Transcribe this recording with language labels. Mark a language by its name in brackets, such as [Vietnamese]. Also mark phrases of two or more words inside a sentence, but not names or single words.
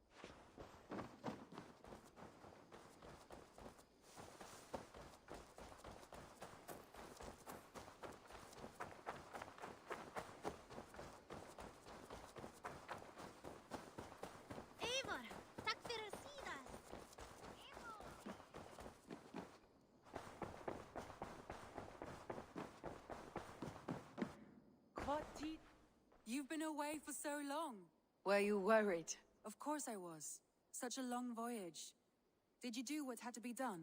[Icelandic] Eivor, takk fyrir síðast. [English] You've been away for so long. Were you worried? Of course I was. Such a long voyage. Did you do what had to be done?